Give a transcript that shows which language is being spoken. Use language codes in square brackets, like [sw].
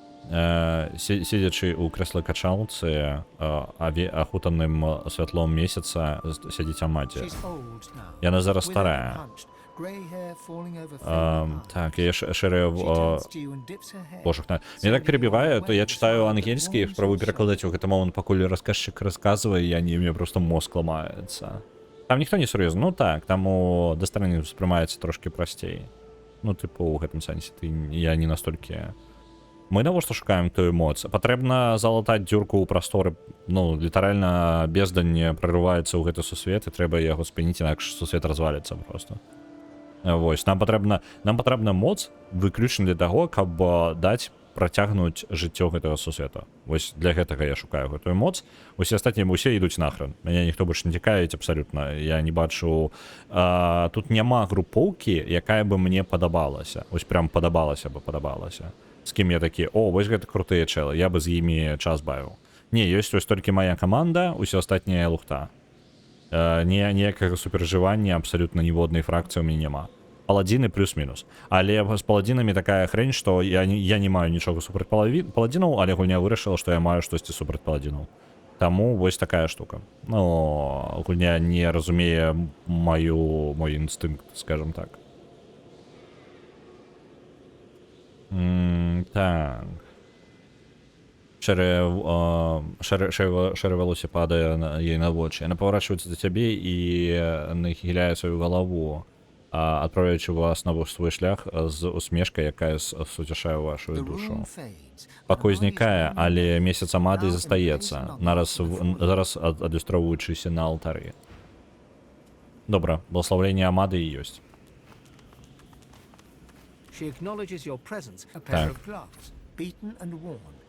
[be] Сидячи у крэсла-качалцы, ахутаным святлом месяца, сядзіць Амадзія. [en] She's old now. [be] Яна зараз старая. [en] hunched, grey hair falling over faded eyes. [be] Так, я шэрая [en] She turns to you and dips her head. [be] Божах. [ru] Меня так перебивае, то я читаю ангельский, [be] спробую перакладаць у гэты момант, пакуль расказчык расказвае, мне просто мозг ламаецца. Там ніхто не сур'ёзны. Ну так, там у дастранні ўспрымаецца трошки прасцей. Ну, типу, у гэтым сэнсе я не настолькі... Мы навошта шукаем тую эмоцыю? Патрэбна залатаць дзюрку ў прасторы. Ну, літаральна бездань прорываецца ў гэты сусвет, і трэба яго спыніць, інакш сусвет разваліцца просто. Вось, нам патрэбна моц выключна для таго, каб даць працягнуць жыццё гэтага сусвета. Вось для гэтага я шукаю гэтую моц. Усе астатнія усе ідуць нахрен. Мяне ніхто больш не цікавіць абсалютна. Я не бачу... тут няма групоўкі, якая бы мне падабалася. Вось прям падабалася. З кім я такі, о, вось гэта крутыя чэлы, я бы з імі час бавіў. Не, ёсць вось толькі моя каманда, усе астатнія лухта. Ніякага супержывання абсалютна ніводнай фракцыі ў мяне няма. Паладзіны плюс-мінус. Але з паладзінамі такая хрень, што я не маю нічога супраць паладзінаў, але гульня вырашыла, што я маю штосьці супраць паладзінаў. Таму вось такая штука. Ну, гульня не разумее мой інстынкт, скажем так. Так. Шэрае валоссе падае ей на вочы. Яна паварачваецца да цябе і нахіляе сваю галаву, адправляючы вас на свой шлях з усмешкай, якая суцяшае вашу душу. Пакой знікае, але месяц Амады застаецца, зараз адлюстроўваючыся на алтары. Добра, благословенне Амады і ёсць. [en] She acknowledges your presence, a pair of gloves, beaten and worn.